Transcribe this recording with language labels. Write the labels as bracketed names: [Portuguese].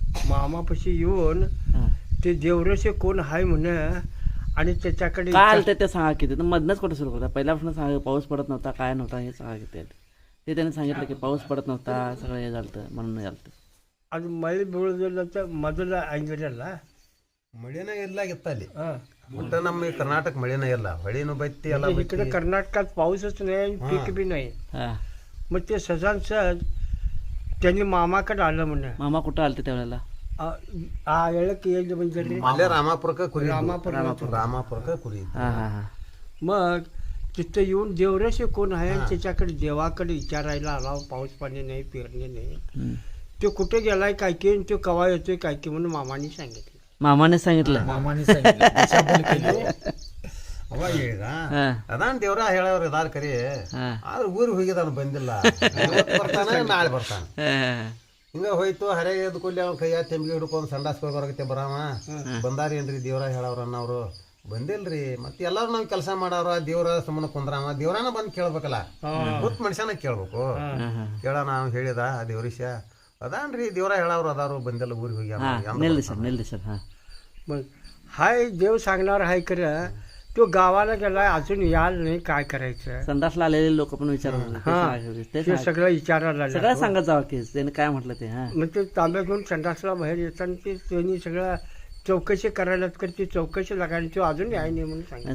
[Marathi] मामापाशी येऊन ते देवरेशे कोण आहे म्हणे आणि त्याच्याकडे काय आलं ते सांगा की ते मधनच कुठे सुरू करता पहिल्यापासून सांगा पाऊस पडत नव्हता काय नव्हता हे सांगा की ते त्याने सांगितलं की पाऊस पडत नव्हता सगळं हे झालं म्हणून झालं [Kannada] ಅದು ಮಳೆ ಬೀಳೋದಿಲ್ಲ ಅಂತ ಮೊದಲ ಅಂಜರಲ್ಲ ಮಳೆನ ಇಲ್ಲಾಗಿತ್ತ ಅಲ್ಲಿ ಒಟ್ಟ ನಮ್ಮ ಕರ್ನಾಟಕ ಮಳೆನ ಇಲ್ಲ ಹೊಳಿನೂ ಬತ್ತಿ ಎಲ್ಲ [Marathi] इकडे कर्नाटकात पाऊसच नाही पीक बी नाही मग ते सजान सहज त्यांनी मामाकडे आलं म्हणे मामा कुठं आलते त्यावेळेला [Kannada] ಆ ಹೇಳಕ್ಕೆ ಏನು ಬಂದ್ರಿ ಅಲ್ಲೇ ರಾಮಾಪುರಕ್ಕೆ ಕುರಿ ರಾಮಾಪುರಕ್ಕೆ ಕುರಿ [Marathi] मग तिथं येऊन देवरेशे कोण आहे आणि त्याच्याकडे देवाकडे विचारायला आला पाऊस पाणी नाही पेरणी नाही तो कुठे गेलाय काय की तो कवा येतोय काय की म्हणून मामाने सांगितलं मामाने सांगितलं [Kannada] ಅವ ಹೇಳಿದ ಅದಾನ್ ದೇವ್ರ ಹೇಳವ್ರು ಇದಾರ ಕರಿ ಆದ್ರೆ ಊರಿಗೆ ಹೋಗಿದಾನ ಬಂದಿಲ್ಲ ಬರ್ತಾನೆ ನಾಳೆ ಬರ್ತಾನೆ ಹಿಂಗ ಹೋಯ್ತು ಹರೆ ಎದ್ದು ಕೊಲ್ಲಿ ಅವ್ನ ಕೈಯ ತೆಂಬಿಗೆ ಹಿಡ್ಕೊಂಡು ಸಂಡಾಸ್ಕೊಳ್ ಬರಕತ್ತೆ ಬರಾಮ ಬಂದಾರೇನ್ರಿ ದೇವ್ರ ಹೇಳವ್ರನ್ನ ಅವರು ಬಂದಿಲ್ರಿ ಮತ್ತೆ ಎಲ್ಲಾರು ನಾವು ಕೆಲಸ ಮಾಡವ್ರ ದೇವ್ರ ಸುಮ್ಮನೆ ಕುಂದ್ರಾಮ ದೇವ್ರನ ಬಂದು ಕೇಳ್ಬೇಕಲ್ಲ ಗೊತ್ತ ಮನುಷ್ಯನ ಕೇಳ್ಬೇಕು ಕೇಳೋಣ ಅವ್ನು ಹೇಳಿದ ದೇವ್ರೀಶ ಅದಾನ್ರಿ ದೇವ್ರ ಹೇಳವ್ರು ಅದಾರು ಬಂದಿಲ್ಲ ಊರಿಗೆ ಹೋಗ್ಯಾನ [Marathi] निल्ली सर हां मग हाय देव सांगणार हाय खरं तो गावाला गेलाय अजून याल नाही काय करायचं संडासला आलेले लोक पण विचारत ते सगळं विचारायला सगळं सांगत जावं की त्याने काय म्हटलं ते हां मग ते तांब्या घेऊन संडासला बाहेर येताना ते त्यांनी सगळं चौकशी करायला तर ती चौकशी लागायला तो अजून याय नाही म्हणून सांगितलं